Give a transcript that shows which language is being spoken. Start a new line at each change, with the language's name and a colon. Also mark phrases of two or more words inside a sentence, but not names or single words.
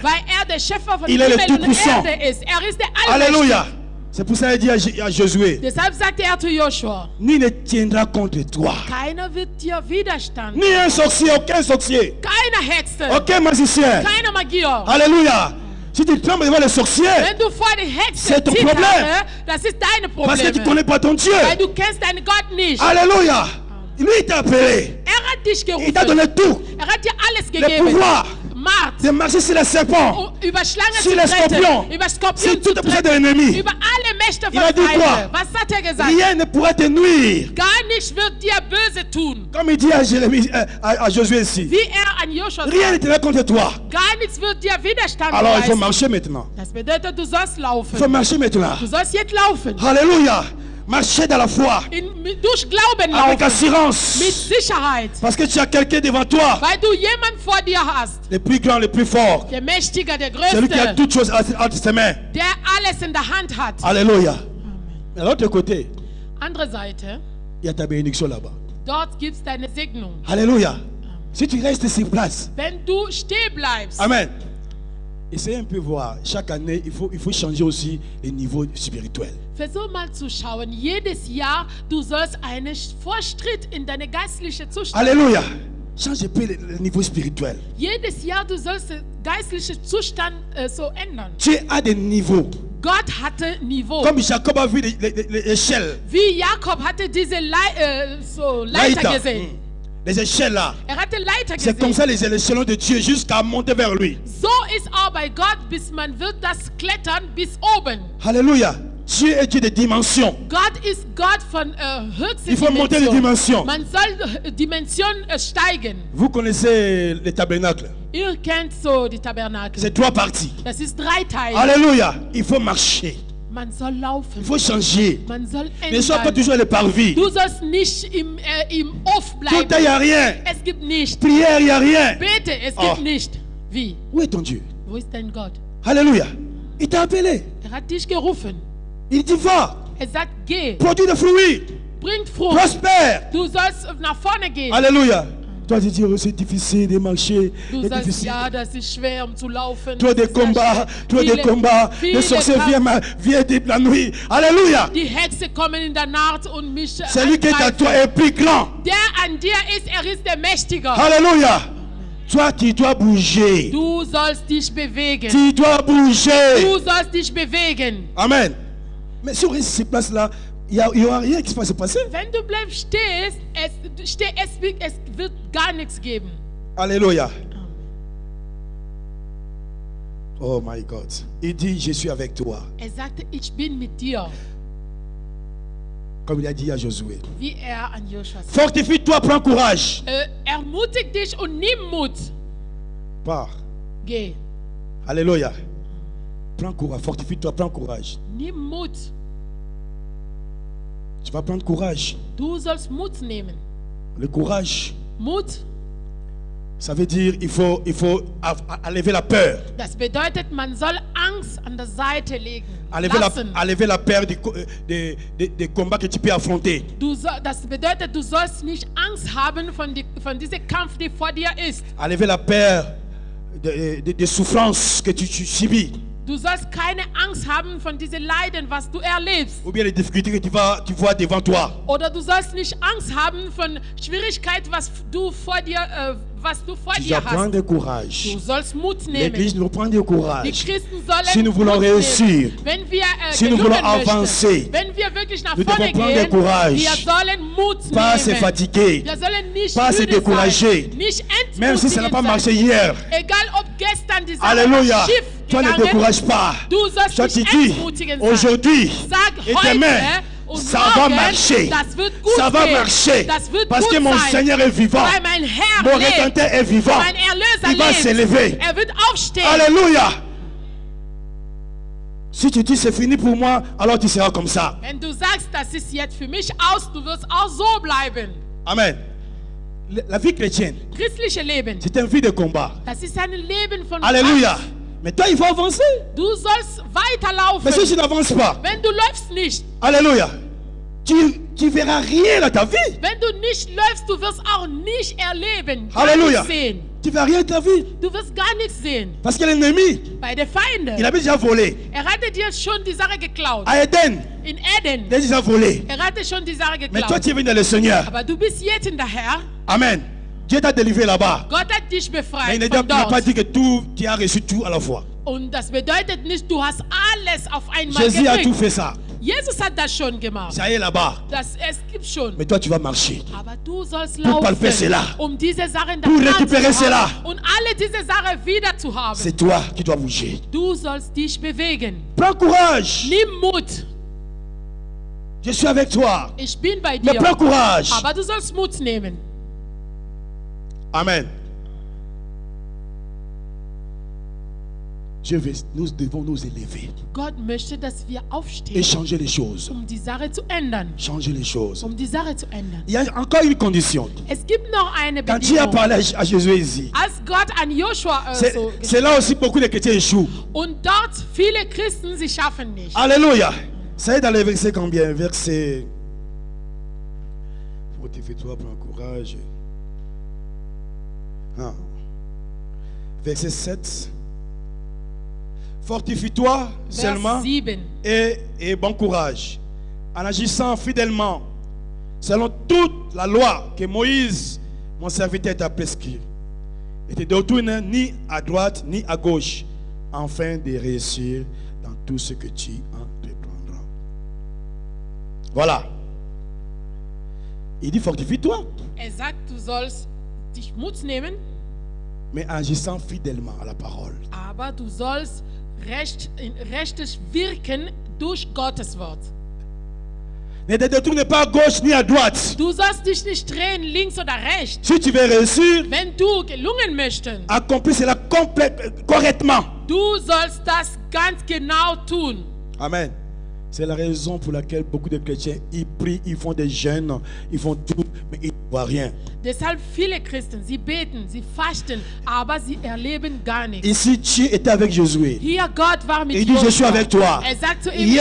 German: Weil er der Schöpfer von
French: Il est le
German: Himmel und
French: Tout-Puissant.
German: Erde ist. Er ist der Allmächtige.
French: Alléluia. C'est pour ça qu'il dit à Josué,
German: Deshalb sagte er zu Joshua,
French: nul ne tiendra contre toi.
German: keiner wird dir Widerstand.
French: Ni un sorcier, aucun sorcier.
German: Keine Hexe.
French: Aucun magicien.
German: Keine Magier.
French: Alléluia. Si tu trembles devant les sorciers,
German: Wenn du vor die Hexe
French: C'est ton
German: zitterst, Problem. das ist deine
French: parce que tu ne
German: Probleme.
French: connais pas ton Dieu.
German: Weil du kennst deinen Gott nicht.
French: Alléluia. Lui, il t'a appelé.
German: Er hat dich
French: Il t'a
German: gerufen.
French: donné tout.
German: Er hat dir alles
French: Le
German: gegeben.
French: pouvoir
German: Macht.
French: de marcher sur les serpents,
German: Über Schlangen
French: sur
German: zu
French: les
German: treten.
French: scorpions,
German: Über
French: sur
German: Skorpion zu
French: toute la puissance de
German: treten.
French: l'ennemi.
German: Über alle Mächte
French: Il a
German: von
French: dit quoi?
German: Feinde. Was hat er gesagt?
French: Rien ne pourra te nuire.
German: Gar nichts wird dir böse tun.
French: Comme il dit à, à Josué ici.
German: Wie er an Joshua
French: Rien ne
German: sagt.
French: te contre toi.
German: Gar nichts wird dir Widerstand
French: Alors il faut
German: leisten.
French: marcher maintenant.
German: Das bedeutet, du sollst
French: Il faut
German: laufen.
French: marcher maintenant.
German: Du sollst jetzt laufen.
French: Alléluia. Marcher dans la foi.
German: Durch Glauben
French: Avec
German: laufen.
French: assurance.
German: Mit Sicherheit.
French: Parce que tu as quelqu'un devant toi.
German: Weil du jemanden vor dir hast.
French: Le plus grand, le plus fort.
German: Der Mächtige, der
French: Celui qui a
German: Größte.
French: toutes choses entre ses mains.
German: Der alles in der Hand hat.
French: Alléluia. Mais de l'autre côté,
German: Andere Seite,
French: il y a ta bénédiction là-bas.
German: dort gibt's deine Segnung.
French: Alléluia. Si tu restes sur place.
German: Wenn du stehen bleibst.
French: Amen. Essayez un peu voir. Chaque année, il faut changer aussi les niveaux spirituels.
German: Versuch mal zu schauen. Jedes Jahr, du sollst einen Fortschritt in deine geistliche Zustand.
French: Alléluia. Change un peu le niveau spirituel.
German: Jedes Jahr, du sollst den geistlichen Zustand so ändern.
French: Dieu a des niveaux.
German: Gott hatte Niveau.
French: Comme Jacob a vu l'échelle.
German: Wie Jakob hatte diese Leiter gesehen.
French: Les échelles là.
German: Er hatte Leiter
French: C'est comme
German: gesehen.
French: ça les échelons de Dieu jusqu'à monter vers lui.
German: So ist auch bei Gott, bis man wird das klettern bis oben.
French: Alléluia. Dieu est Dieu de dimensions.
German: Gott ist Gott von höchsten
French: Il faut monter les dimensions.
German: Man soll Dimensionen steigen.
French: Vous connaissez les tabernacles.
German: Ihr kennt so die Tabernakel.
French: C'est trois parties.
German: Das ist 3 Teile.
French: Alléluia. Il faut marcher.
German: Man soll
French: Il
German: laufen.
French: faut changer.
German: Man soll
French: Ne sois pas
German: ändern.
French: toujours le parvis.
German: Du sollst nicht im Off
French: Tout il n'y
German: bleiben.
French: a rien.
German: Es gibt nicht.
French: Prière, il n'y a rien.
German: Bete, es Oh. gibt nicht. Wie?
French: Où est ton Dieu?
German: Wo ist dein Gott?
French: Alléluia. Il t'a appelé.
German: Hat dich gerufen.
French: Il dit va,
German: Sagt, geh,
French: produis des fruits,
German: bringt Frucht.
French: prospère.
German: Du sollst nach vorne gehen.
French: Alléluia. Toi, tu dis, oh, c'est difficile de marcher.
German: Du
French: C'est
German: sagst,
French: difficile.
German: ja, das ist schwer, um zu laufen.
French: Tu as des
German: Das ist sehr
French: combats,
German: schwer.
French: tu as des combats. Les
German: viele
French: sorciers
German: Kampf-
French: viennent de la nuit. Alléluia.
German: Die Hexe kommen in der Nacht und mich
French: Celui qui est à toi
German: angreifen.
French: est plus grand.
German: Der an dir ist, ist der Mächtiger.
French: Alléluia. Toi, tu dois bouger.
German: Du sollst dich bewegen.
French: Tu dois bouger.
German: Du sollst dich bewegen.
French: Amen. Mais si on reste sur place là, il n'y aura rien qui va se passer.
German: Wenn du bleibst stehst, es wird gar nichts geben.
French: Alléluia.
English: Oh my God.
French: Il dit, je suis avec toi.
German: Sagte, ich bin mit dir,
French: Comme il a dit à Josué.
German: wie an Joshua sagt.
French: Fortifie-toi, prends courage.
German: Ermutig dich und nimm Mut.
French: Pars.
German: Geh,
French: Alléluia. Prends courage. Fortifie-toi, prends courage.
German: nimm Mut.
French: Tu vas prendre courage.
German: Du sollst Mut nehmen.
French: Le courage,
German: Mut,
French: ça veut dire il faut enlever la peur.
German: das bedeutet, man soll Angst an der Seite legen.
French: Enlever
German: Lassen.
French: la peur des combats que tu peux affronter.
German: Das bedeutet, du sollst nicht Angst haben von diesem Kampf, der vor dir ist.
French: Enlever la peur des souffrances que tu subis.
German: Du sollst keine Angst haben von diesen Leiden, was du erlebst.
French: Ou bien les difficultés que tu vois devant toi.
German: Oder du sollst nicht Angst haben von Schwierigkeiten, was du vor dir
French: Tu dois
German: hast.
French: prendre courage.
German: Du sollst Mut nehmen.
French: L'église doit prendre du
German: Die
French: courage.
German: Christen sollen
French: Si nous voulons
German: Mut
French: réussir,
German: nehmen. Wenn wir
French: si nous
German: gelungen
French: voulons
German: möchten,
French: avancer,
German: wenn wir wirklich nach
French: nous
German: vorne
French: devons prendre
German: gehen,
French: courage.
German: wir sollen Mut
French: Pas se
German: nehmen.
French: fatiguer.
German: Wir sollen nicht
French: Pas se
German: müde
French: décourager.
German: sein, nicht
French: Même si ça n'a
German: entmutigend
French: pas marché
German: sein.
French: hier.
German: Egal ob gestern die Sache
French: Alléluia.
German: schief
French: Toi ne
German: gegangen,
French: décourage pas.
German: du sollst
French: Toi
German: nicht
French: tu dis,
German: entmutigend sein.
French: aujourd'hui
German: Sag
French: et
German: heute
French: demain,
German: und
French: ça va
German: morgen,
French: marcher.
German: das wird gut
French: Ça va
German: gehen.
French: marcher.
German: Das wird
French: Parce
German: gut
French: que mon
German: sein.
French: Seigneur est vivant.
German: Weil mein Herr
French: Mon
German: lebt.
French: Rédempteur est vivant.
German: Mein Erlöser
French: Il va
German: lebt.
French: s'élever.
German: Er wird aufstehen.
French: Alléluia. Si tu dis c'est fini pour moi, alors tu seras comme ça.
German: Wenn du sagst, das ist jetzt für mich aus, du wirst auch so bleiben.
French: Amen. La vie chrétienne,
German: Christliche Leben,
French: c'est une vie de combat.
German: das ist ein Leben von
French: Alléluia.
German: Kampf.
French: Mais toi, il faut avancer.
German: Du sollst weiterlaufen.
French: Mais si tu n'avances pas,
German: Wenn du läufst nicht,
French: Alléluia, tu verras rien dans ta vie.
German: wenn du nicht läufst, du wirst auch nicht erleben, gar
French: Alléluia.
German: nichts sehen.
French: Tu verras rien dans ta vie.
German: Du wirst gar nichts sehen.
French: Parce que l'ennemi,
German: Bei den Feinden,
French: il avait déjà volé.
German: hatte dir schon die Sache geklaut.
French: À Eden,
German: In Eden,
French: il a déjà volé.
German: hatte schon die Sache
French: Mais toi,
German: geklaut.
French: tu es venu dans le Seigneur.
German: Aber du bist jetzt in der Herr.
French: Amen. Dieu t'a délivré là-bas.
German: Gott hat dich
French: Mais
German: befreit
French: il
German: von
French: n'a pas
German: dort.
French: dit que tu as reçu tout à la fois.
German: Und das bedeutet nicht, du hast alles auf einmal
French: Jésus a tout
German: gekriegt.
French: fait ça.
German: Jesus hat das schon gemacht.
French: Ça y est là-bas.
German: Es gibt schon.
French: Mais toi, tu vas marcher.
German: Aber du sollst
French: Pour palper cela.
German: laufen, um diese Sachen
French: Pour
German: dann
French: récupérer
German: zu
French: cela.
German: haben und alle diese Sachen wieder zu haben.
French: C'est toi qui dois bouger.
German: Du sollst dich bewegen.
French: Prends courage.
German: Nimm Mut.
French: Je suis avec toi.
German: Ich bin bei
French: Mais
German: dir.
French: prends courage.
German: Aber du sollst Mut nehmen.
French: Amen. Nous devons nous élever
German: Gott möchte, dass wir
French: et
German: aufstehen,
French: changer les choses.
German: um die Sache zu ändern.
French: Changer les choses.
German: Um die Sache zu ändern.
French: Il y a encore une condition.
German: Es gibt noch eine
French: Quand Dieu a
German: Bedingung.
French: parlé à Jésus ici,
German: Als Gott an Joshua
French: c'est là aussi beaucoup de chrétiens échouent.
German: und dort viele Christen, sie schaffen nicht.
French: Alléluia. Ça est dans le verset combien? Verset. Fortifie-toi, prends courage. Ah. Verset 7. Fortifie-toi seulement
German: Vers 7.
French: et bon courage, en agissant fidèlement, selon toute la loi que Moïse, mon serviteur, t'a prescrit. Et te détourne ni à droite ni à gauche, afin de réussir dans tout ce que tu entreprendras. Voilà. Il dit fortifie-toi,
German: Sagt, du sollst dich Mut nehmen,
French: mais en agissant fidèlement à la parole.
German: aber du sollst rechtes wirken durch Gottes Wort.
French: Ne te détourne pas à gauche ni à droite.
German: Du sollst dich nicht drehen, links oder rechts.
French: Si tu veux réussir,
German: Wenn du gelungen möchtest,
French: accomplis cela correctement.
German: du sollst das ganz genau tun.
French: Amen. C'est la raison pour laquelle beaucoup de chrétiens, ils prient, ils font des jeûnes, ils font tout, mais ils ne voient rien.
German: Deshalb viele Christen, sie beten, sie fasten, aber sie erleben gar nichts.
French: Ici, Dieu était avec Josué.
German: Hier Gott war mit
French: Il dit, je suis
German: Josua.
French: avec toi.
German: Er sagt zu ihm,